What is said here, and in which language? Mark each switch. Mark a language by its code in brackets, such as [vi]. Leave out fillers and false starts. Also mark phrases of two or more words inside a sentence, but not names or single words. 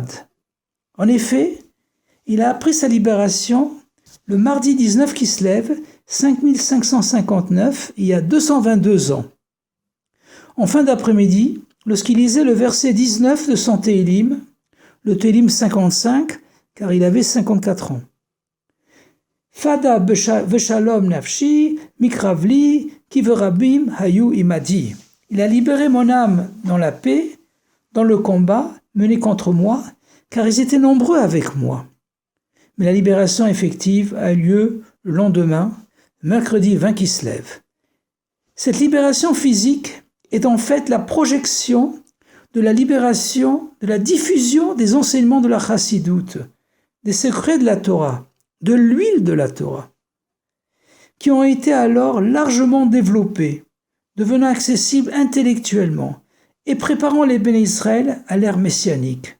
[fr] En effet, il a appris sa libération le mardi 19 Kislev, 5559, il y a 222 ans. En fin d'après-midi, lorsqu'il lisait le verset 19 de son Télim, le Télim 55, car il avait 54 ans. [he] פדה בשלום נפשי, מקרב לי, כי ברבים היו עמדי. [fr] Il a libéré mon âme dans la paix, dans le combat mené contre moi, car ils étaient nombreux avec moi. Mais la libération effective a eu lieu le lendemain, mercredi 20 Kislev. Cette libération physique est en fait la projection de la libération, de la diffusion des enseignements de la Chassidoute, des secrets de la Torah, de l'huile de la Torah, qui ont été alors largement développés, devenant accessibles intellectuellement et préparant les [he] בני ישראל [fr] à l'ère messianique.